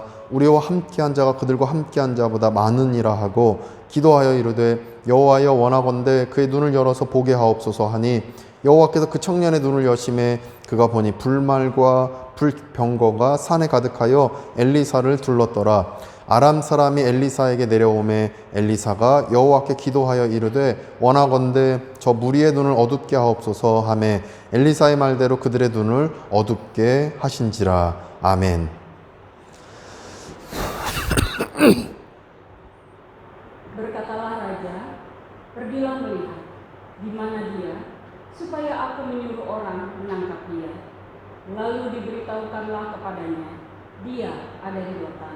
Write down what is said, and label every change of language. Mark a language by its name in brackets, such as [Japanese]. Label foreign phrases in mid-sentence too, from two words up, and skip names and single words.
[Korean] 우리와 함께한 자가 그들과 함께한 자보다 많으니라 하고 기도하여 이르되 여호와여 원하건대 그의 눈을 열어서 보게 하옵소서 하니 여호와께서 그 청년의 눈을 여심해 그가 보니 불말과 불병거가 산에 가득하여 엘리사를 둘렀더라. 아람 사람이 엘리사에게 내려오매 엘리사가 여호와께 기도하여 이르되 원하건대 저 무리의 눈을 어둡게 하옵소서 하매 엘리사의 말대로 그들의 눈을 어둡게 하신지라. 아멘. [Indonesian] Berkatalah raja, pergilah melihat di mana dia, supaya aku menyuruh orang menangkap dia. Lalu diberitahukanlah kepadanya, dia ada di Dotan.